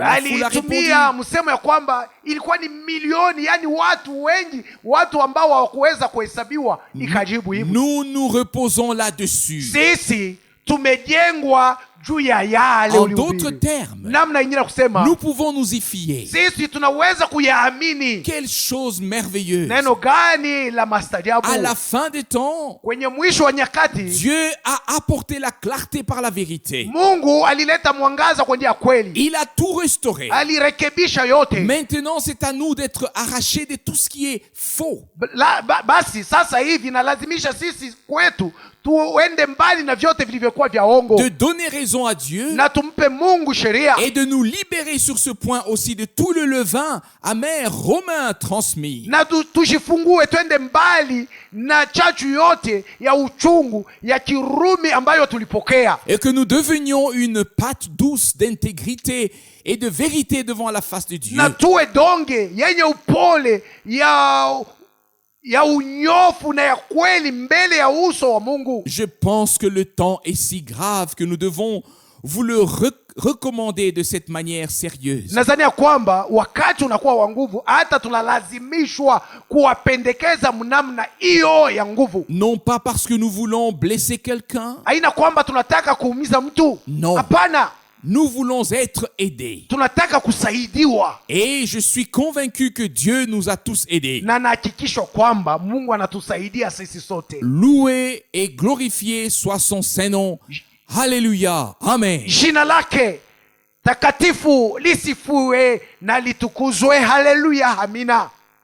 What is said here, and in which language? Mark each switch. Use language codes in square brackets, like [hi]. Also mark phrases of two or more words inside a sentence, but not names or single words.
[fr] La foule a répondu. [sw] Alitumia msemo ya kwamba ilikuwa ni milioni, yani watu wengi, watu ambao hawakuweza kuhesabiwa. Ikajibu hivi, [fr] Nous nous reposons là-dessus. [sw] sisi tumejengwa juu ya yale [fr] En [sw] ulihubiri. [fr] d'autres termes, [sw] Namna ingine kusema, [fr] nous pouvons nous y fier. [sw] sisi tunaweza kuyaamini. [fr] Quelle chose merveilleuse! [sw] Neno gani la mastajabu! [fr] À la fin des temps, [sw] Kwenye mwisho wa nyakati, [fr] Dieu a apporté la clarté par la vérité. [sw] Mungu alileta mwangaza kwa njia ya kweli, [fr] Il a tout restauré. [sw] alirekebisha yote. [fr] Maintenant, c'est à nous d'être arrachés de tout ce qui est faux. [sw] Basi sasa hivi nalazimisha sisi kwetu tuende mbali na vyote vilivyokuwa vya ongo, [fr] De donner raison à Dieu [sw] na tumpe Mungu sheria, [fr] et de nous libérer sur ce point aussi de tout le levain amer romain transmis. [sw] na tujifungue twende mbali na chachu yote ya uchungu ya Kirumi ambayo tulipokea, [fr] Et que nous devenions une pâte douce d'intégrité et de vérité devant la face de Dieu. [sw] na tuwe donge yenye upole ya unyofu na ya kweli mbele ya uso wa Mungu. [fr] Je pense que le temps est si grave que nous devons vous le recommandé de cette manière sérieuse. [sw] Nadhani ya kwamba wakati unakuwa wa nguvu, hata tunalazimishwa kuwapendekeza mnamna hiyo ya nguvu. [fr] Non pas parce que nous voulons blesser quelqu'un. [sw] Haina kwamba tunataka kuumiza mtu. [fr] Non. [sw] Hapana. [fr] Nous voulons être aidés. [sw] Tunataka kusaidiwa. [fr] Et je suis convaincu que Dieu nous a tous aidés. [sw] Na nahakikisha kwamba Mungu anatusaidia sisi sote. [fr] Loué et glorifié soit son saint nom. Alléluia. Amen. [sw] Jina lake takatifu lisifiwe na litukuzwe. Haleluya. Amina.